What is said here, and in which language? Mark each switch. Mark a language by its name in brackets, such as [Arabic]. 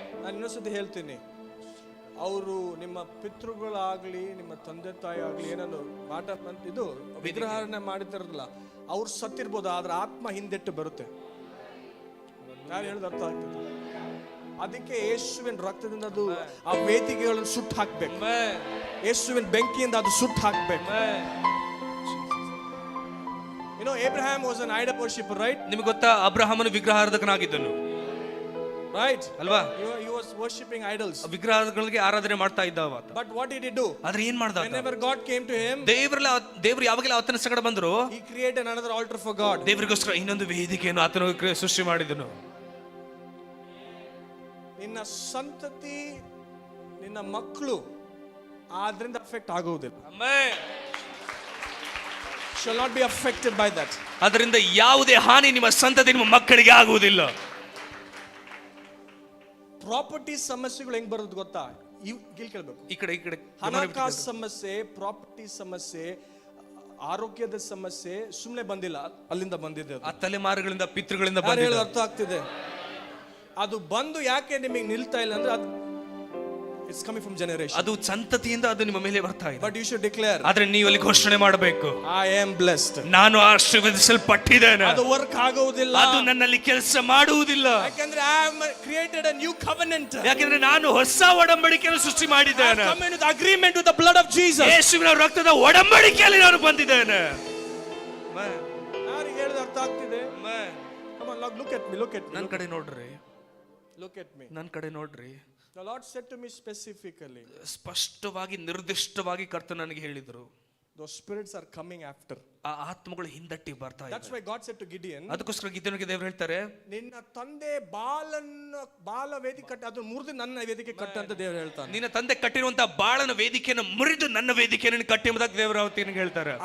[Kannada] ನಾನು ಇನ್ನೊಂದ್ಸತಿ ಹೇಳ್ತೀನಿ, ಅವರು ನಿಮ್ಮ ಪಿತೃಗಳಾಗ್ಲಿ ನಿಮ್ಮ ತಂದೆ ತಾಯಿ ಆಗ್ಲಿ ಏನನ್ನು ಇದು ವಿಗ್ರಹಣೆ ಮಾಡಿದಾರಲ್ಲ, ಅವ್ರು ಸತ್ತಿರ್ಬೋದು, ಆದ್ರೆ ಆತ್ಮ ಹಿಂದೆಟ್ಟು ಬರುತ್ತೆ. ನಾನು ಹೇಳೋದು ಅರ್ಥ ಆಗ್ತದೆ. ಅದಕ್ಕೆ ಯೇಸುವಿನ ರಕ್ತದಿಂದ ಅದು ಆ ವೇದಿಕೆಗಳನ್ನು ಸುಟ್ಟು ಹಾಕ್ಬೇಕು. ಯೇಸುವಿನ ಬೆಂಕಿಯಿಂದ ಅದು ಸುಟ್ಟು ಹಾಕ್ಬೇಕು. [English] You know, Abraham was an idol worshipper, right? [Kannada] ನಿಮಗೆ ಗೊತ್ತಾ, ಅಬ್ರಹಾಮನು ವಿಗ್ರಹಾರಾಧಕನಾಗಿದ್ದನು, [English] right? [Kannada] ಅಲ್ವಾ? [English] He was worshiping idols. [Kannada] ವಿಗ್ರಹಗಳಿಗೆ ಆರಾಧನೆ ಮಾಡ್ತಾ ಇದ್ದ ಆತ. [English] But what did he do? [Kannada] ಆದ್ರೆ ಏನ್ ಮಾಡ್ದ? [English] Whenever God came to him, [Kannada] ದೇವರು ಯಾವಾಗಲೇ ಆತನ ಸಂಗಡ ಬಂದ್ರು, [English] he created another altar for God. [Kannada] ದೇವರಿಗೋಸ್ಕರ ಇನ್ನೊಂದು ವೇದಿಕೆಯನ್ನು ಆತನು ಸೃಷ್ಟಿ ಮಾಡಿದನು. ನಿನ್ನ ಸಂತತಿ, ನಿನ್ನ ಮಕ್ಕಳು ಆದ್ರಿಂದ ಅಫೆಕ್ಟ್ ಆಗುವುದಿಲ್ಲ. [English] Amen. Shall not be affected by that. [Kannada] ಅದರಿಂದ ಯಾವುದೇ ಹಾನಿ ನಿಮ್ಮ ಸಂತತಿ, ನಿಮ್ಮ ಮಕ್ಕಳಿಗೆ ಆಗುವುದಿಲ್ಲ. ಪ್ರಾಪರ್ಟಿ ಸಮಸ್ಯೆಗಳು ಹೆಂಗ್ ಬರೋದು ಗೊತ್ತಾ? ಕೇಳ್ಬೇಕು. ಈ ಕಡೆ ಹಣಕಾಸು ಸಮಸ್ಯೆ, ಪ್ರಾಪರ್ಟಿ ಸಮಸ್ಯೆ, ಆರೋಗ್ಯದ ಸಮಸ್ಯೆ ಸುಮ್ಮನೆ ಬಂದಿಲ್ಲ, ಅಲ್ಲಿಂದ ಬಂದಿದೆ. ಆ ತಲೆಮಾರುಗಳಿಂದ ಪಿತೃಗಳಿಂದ ಅರ್ಥ ಆಗ್ತಿದೆ. ಅದು ಬಂದು ಯಾಕೆ ನಿಮಗೆ ನಿಲ್ತಾ ಇಲ್ಲ ಅಂದ್ರೆ, ಅದು [English] It's coming from generation. [Kannada] ಅದು ಸಂತತಿಯಿಂದ ಅದು ನಿಮ್ಮ ಮೇಲೆ ಬರ್ತಾ ಇದೆ. [English] But you should declare, [Kannada] ಆದ್ರೆ ನೀವು ಅಲ್ಲಿ ಘೋಷಣೆ ಮಾಡಬೇಕು, [English] I am blessed. [Kannada] ನಾನು ಆಶೀರ್ವದಿಸಲ್ಪಟ್ಟಿದ್ದೇನೆ. ಅದು ವರ್ಕ್ ಆಗುವುದಿಲ್ಲ, ಅದು ನನ್ನಲ್ಲಿ ಕೆಲಸ ಮಾಡುವುದಿಲ್ಲ. ಯಾಕಂದ್ರೆ [English] I have created a new covenant. [Kannada] ಯಾಕಂದ್ರೆ ನಾನು ಹೊಸ ಒಡಂಬಡಿಕೆಯನ್ನು ಸೃಷ್ಟಿ [English] I [Kannada] ಮಾಡಿದ್ದೇನೆ. [English] have come into agreement with the blood of Jesus. [Kannada] ಯೇಸುವಿನ ರಕ್ತದ ಒಡಂಬಡಿಕೆಯಲ್ಲಿ ನಾನು ಬಂದಿದ್ದೇನೆ. ಯಾರಿಗೆ ಹೇಳಿದ ಅರ್ಥ ಆಗ್ತಿದೆ? [English] Come on, look at me, look at me. [Kannada] ನನ್ನ ಕಡೆ ನೋಡ್ರಿ, [English] Look at me. [Kannada] ನನ್ನ ಕಡೆ ನೋಡ್ರಿ. [English] The Lord said to me specifically, [Kannada] ಸ್ಪಷ್ಟವಾಗಿ ನಿರ್ದಿಷ್ಟವಾಗಿ ಕರ್ತನು ನನಗೆ ಹೇಳಿದ್ರು, [English] those spirits are coming after. [Kannada] ಆ ಆತ್ಮಗಳು ಹಿಂದಟ್ಟಿ ಬರ್ತಾ ಇದೆ. [English] That's why God said to Gideon, [Kannada] ಅದಕ್ಕೋಸ್ಕರ ಗಿದ್ಯೋನಿಗೆ ದೇವರು ಹೇಳ್ತಾರೆ, ನಿನ್ನ ತಂದೆ ಬಾಲ ವೇದಿಕೆ ಕಟ್ಟ ಅದು ಮುರಿದು ನನ್ನ ವೇದಿಕೆ ಕಟ್ಟ ಅಂತ ದೇವರು ಹೇಳ್ತಾನೆ. ನಿನ್ನ ತಂದೆ ಕಟ್ಟಿರುವಂತಹ ಬಾಳನ ವೇದಿಕೆಯನ್ನು ಮುರಿದು ನನ್ನ ವೇದಿಕೆಯನ್ನು ಕಟ್ಟಿ ಎಂಬುದಾಗಿ ದೇವರು ಅವತ್ತಿಗೆ ಹೇಳ್ತಾರೆ.